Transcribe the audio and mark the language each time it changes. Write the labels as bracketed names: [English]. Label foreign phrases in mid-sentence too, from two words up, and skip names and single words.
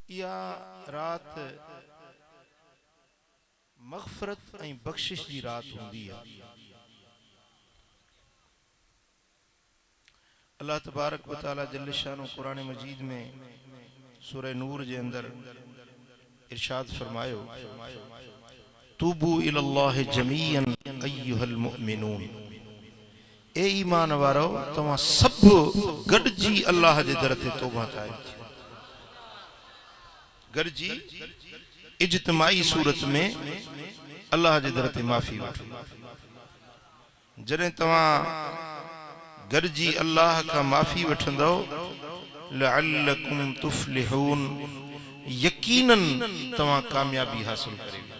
[Sindhi] या रात मग़फ़िरत ऐं बख़्शिश जी रात हुंदी है। अल्लाह [Arabic] تبارك وتعالى جل شأنه [Sindhi] कुरान मजीद में सूरह नूर जे अंदर इरशाद फरमायो, [Arabic] توبوا إلى الله جميعا أيه المؤمنون, [Sindhi] ए ईमान वारो तव्हां सब गॾिजी अल्लाह जे दर ते तौबा कयो। गॾिजी इज्तिमाई सूरत में अल्लाह जे दर ते माफ़ी वठो। जॾहिं तव्हां गॾिजी अल्लाह खां माफ़ी वठंदो, [Arabic] لعلكم تفلحون, [Sindhi] यकीनन तव्हां कामयाबी हासिल करियो।